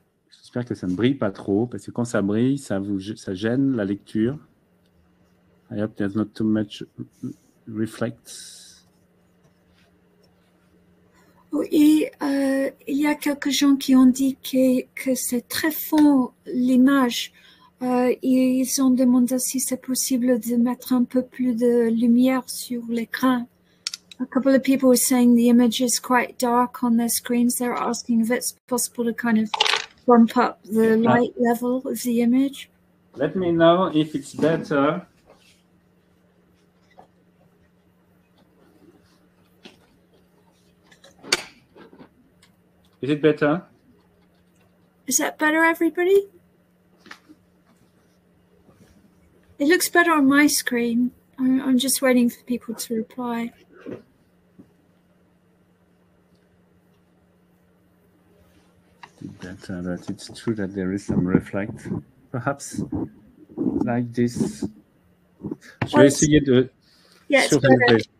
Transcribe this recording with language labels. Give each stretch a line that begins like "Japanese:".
French: J'espère que ça ne brille pas trop, parce que quand ça brille, ça gêne la lecture.
English: I hope there's not too much reflects.
French: Oui, il y a quelques gens qui ont dit que c'est très fond l'image. Ils ont demandé si c'est possible de mettre un peu plus de lumière sur l'écran.
English: A couple of people were saying the image is quite dark on their screens. They're asking if it's possible to kind of bump up the light level of the image. Let me know if it's better. Is it better? Is that better, everybody? It looks better on my screen. I'm just waiting for people to reply. Better, but it's true that there is some reflect. Perhaps like this.
French: Je vais essayer de surlever.